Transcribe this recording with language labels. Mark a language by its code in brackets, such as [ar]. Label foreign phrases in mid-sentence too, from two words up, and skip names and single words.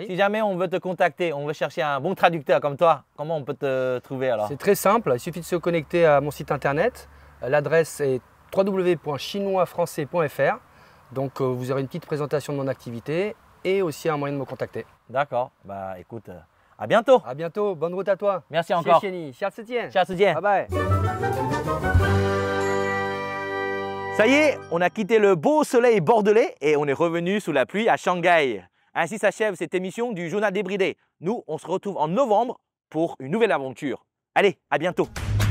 [fr] Si jamais on veut te contacter, on veut chercher un bon traducteur comme toi, comment on peut te trouver alors? C'est très simple, il suffit de se connecter à mon site internet. L'adresse est www.chinoisfrançais.fr. Donc vous aurez une petite présentation de mon activité et aussi un moyen de me contacter. D'accord. Bah écoute, à bientôt. À bientôt, bonne route à toi. Merci encore. [zh] 谢谢你，下次见。 [fr] Ciao, [en] Bye bye. [fr] Ça y est, on a quitté le beau soleil bordelais et on est revenu sous la pluie à Shanghai. Ainsi s'achève cette émission du Journal débridé. Nous, on se retrouve en novembre pour une nouvelle aventure. Allez, à bientôt.